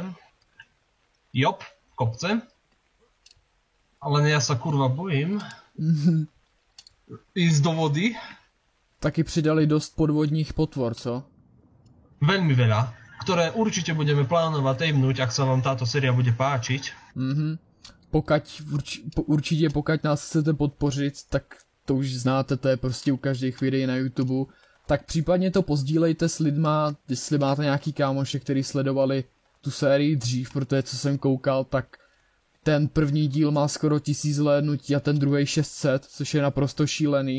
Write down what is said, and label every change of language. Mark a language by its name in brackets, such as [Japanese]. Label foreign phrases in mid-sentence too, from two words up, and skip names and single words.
[Slovak] Jop, kopce. Ale ja sa kurva bojím. Ísť do vody. [Czech] Taky přidali dost podvodních potvor, co? [Slovak] Veľmi veľa, ktoré určite budeme plánovať tejmnúť, ak sa vám táto séria bude páčiť. [Czech] Určitě pokud nás chcete podpořit, tak to už znáte, to je prostě u každých videí na YouTube. Tak případně to pozdílejte s lidma, jestli máte nějaký kámoše, který sledovali tu sérii dřív, protože co jsem koukal, tak ten první díl má skoro 1000 zhlédnutí a ten druhý 600, což je naprosto šílený.